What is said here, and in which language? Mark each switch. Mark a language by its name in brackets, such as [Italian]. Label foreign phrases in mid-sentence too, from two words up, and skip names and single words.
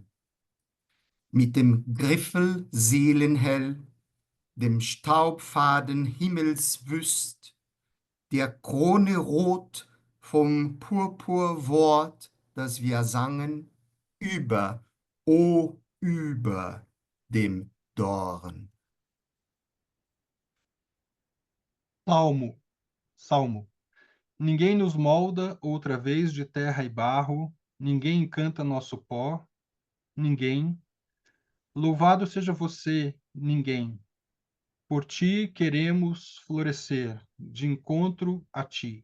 [German] Mit dem Griffel seelenhell, dem Staubfaden himmelswüst, der Krone rot vom Purpurwort, das wir sangen, über, o über dem Dorn. [Portuguese] Salmo, Salmo. Ninguém nos molda outra vez de terra e barro, ninguém encanta nosso pó, ninguém. Louvado seja você, ninguém. Por ti queremos florescer, de encontro a ti.